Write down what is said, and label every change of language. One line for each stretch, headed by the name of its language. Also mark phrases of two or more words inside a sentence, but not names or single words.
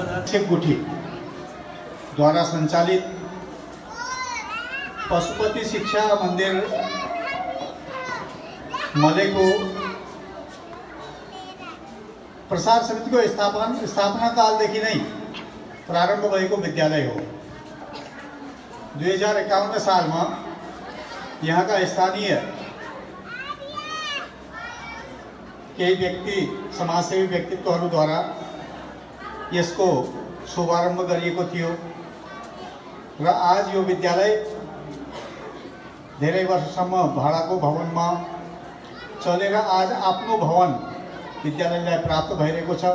Nepali: शिक्षक गुठी द्वारा संचालित पशुपति शिक्षा मंदिर मलेको प्रसार समितिको स्थापना कालदेखि नै प्रारम्भ भएको विद्यालय हो। 2051 सालमा यहाँका स्थानीय केही व्यक्ति समाजसेवी व्यक्तित्वहरूद्वारा यसको शुभारम्भ गरिएको थियो र आज यो विद्यालय धेरै वर्षसम्म भाडाको भवनमा चलेर आज आफ्नो भवन विद्यालयलाई प्राप्त भइरहेको छ।